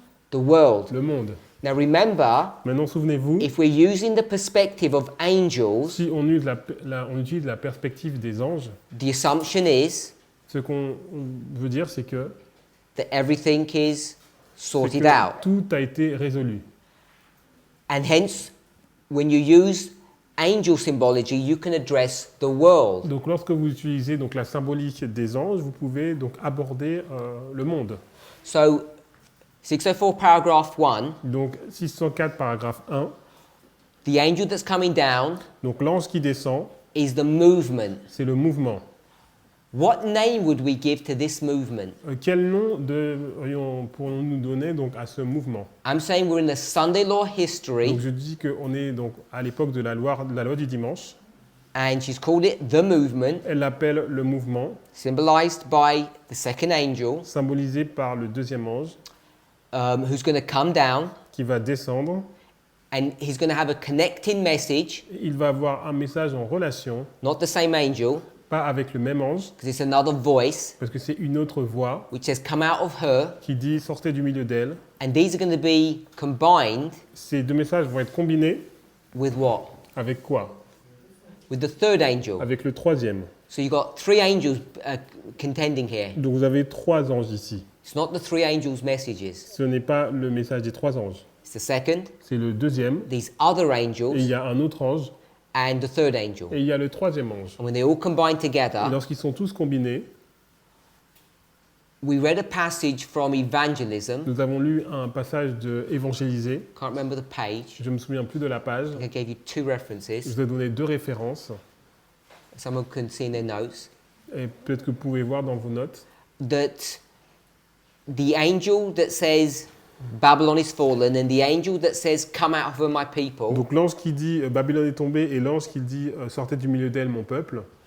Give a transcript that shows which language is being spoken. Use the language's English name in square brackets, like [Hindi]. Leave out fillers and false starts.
[English] The world. [French] Le monde. [English] Now remember, [French] Maintenant, souvenez-vous, [English] if we're using the perspective of angels, [French] si on utilise la perspective des anges, [English] the assumption is [French] ce qu'on veut dire, c'est que, [English] that everything is [French] c'est [English] sorted [French] que [English] out. [French] tout a été résolu. [English] And hence, when you use angel symbology, you can address the world. [French] Donc lorsque vous utilisez donc, la symbolique des anges, vous pouvez donc aborder le monde. [English] So, 604 paragraph 1, [French] Donc 604 paragraphe 1, [English] the angel that's coming down [French] donc l'ange qui descend, [English] is the movement. [French] c'est le mouvement. [English] What name would we give to this movement? [French] Quel nom pourrions-nous donner donc, à ce mouvement? [English] I'm saying we're in the Sunday law history, [French] Donc je dis qu'on est donc, à l'époque de la loi du dimanche, [English] And she's called it the movement, [French] Elle l'appelle le mouvement, [English] symbolized by the second angel, [French] symbolisé par le deuxième ange, [English] who's going to come down, [French] qui va descendre. [English] and he's going to have a connecting message, [French] Il va avoir un message en relation, [English] not the same angel, [French] pas avec le même ange, [English] because it's another voice, [French] parce que c'est une autre voix [English] which says, come out of her. [French] qui dit « sortez du milieu d'elle ». [English] And these are going to be combined [French] Ces deux messages vont être combinés [English] with what? [French] avec quoi? [English] With the third angel. [French] Avec le troisième. [English] So you've got three angels contending here. [French] Donc vous avez trois anges ici. [English] It's not the three angels' messages. [French] Ce n'est pas le message des trois anges. [English] It's the second, [French] C'est le deuxième. [English] these other [French] Et il [English] angels, [French] y a un autre ange. [English] and the third angel. [French] Et il y a le troisième ange. [English] And when they all combine [French] Et [English] together, [French] lorsqu'ils sont tous combinés, [English] we read a passage from evangelism. [French] nous avons lu un passage de Évangéliser. [English] Can't remember the page. [French] Je ne me souviens plus de la page. [English] I think I gave you two [French] Je [English] references. [French] vous ai donné deux références. [English] Someone can see in their notes. [French] Et peut-être que vous pouvez voir dans vos notes. [English] That the angel that says Babylon is fallen and the angel that says come out of her my people [French] Donc l'ange qui dit Babylone est tombée et l'ange qui dit sortez du milieu d'elle mon peuple,